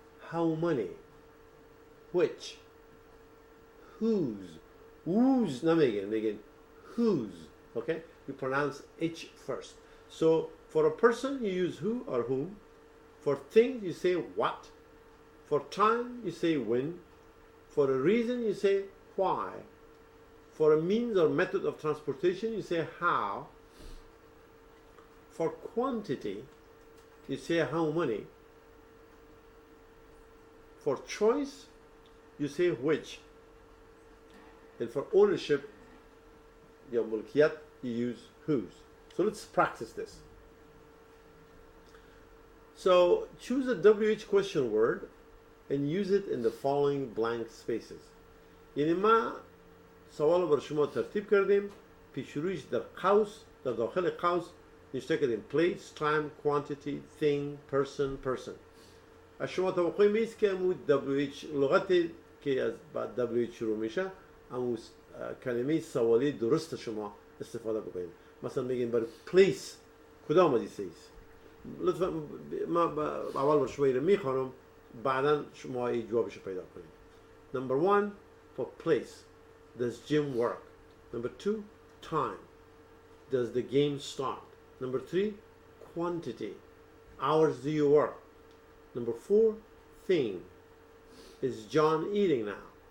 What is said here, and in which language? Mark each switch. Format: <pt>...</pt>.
<en>how many which whose</en> <fa>نمیگین میگین</fa> <en>whose okay you pronounce H first. So for a person you use who or whom. For things you say what. For time you say when. For a reason you say why. For a means or method of transportation you say how. For quantity you say how many. For choice you say which. And for ownership your mulkiyat you use whose. So let's practice this. So choose a WH question word and use it in the following blank spaces.</en> <fa>یعنی ما سوال بر شما ترتیب کردیم پیش رویش در قوس در داخل قوس نشته کردیم</fa> <en>place, time, quantity, thing, person.</en> <fa>از شما توقع میست که امو WH لغتی که از بعد WH شروع میشه امو کلمه سوالی درست شما استفاده بکنید. مثلا میگین برای place کدام از این سیست لطفا ما اول بر شما رو میخوانم بعدا شما این جوابش پیدا کنید.</fa> <en>Number 1 for place does gym work. Number 2 time does the game start. Number 3 quantity hours do you work. Number 4 thing is John eating now.</en>